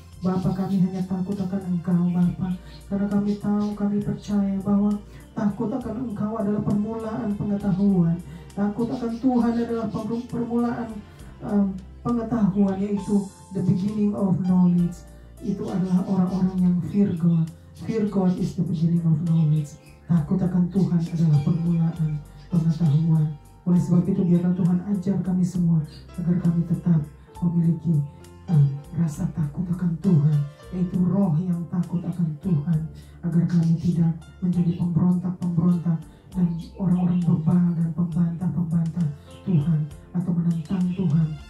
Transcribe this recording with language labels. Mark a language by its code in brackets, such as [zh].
[id] Bapa, kami hanya takut akan Engkau Bapa, karena kami tahu, kami percaya bahwa takut akan Engkau adalah permulaan pengetahuan. Takut akan Tuhan adalah permulaan pengetahuan, yaitu [en] the beginning of knowledge. [id] Itu adalah orang-orang yang [en] fear God. Fear God is the beginning of knowledge. [id] Takut akan Tuhan adalah permulaan pengetahuan. Oleh sebab itu biarlah Tuhan ajar kami semua agar kami tetap memiliki rasa takut akan Tuhan, yaitu roh yang takut akan Tuhan, agar kami tidak menjadi pemberontak-pemberontak dan orang-orang bebal dan pembantah-pembantah Tuhan atau menentang Tuhan.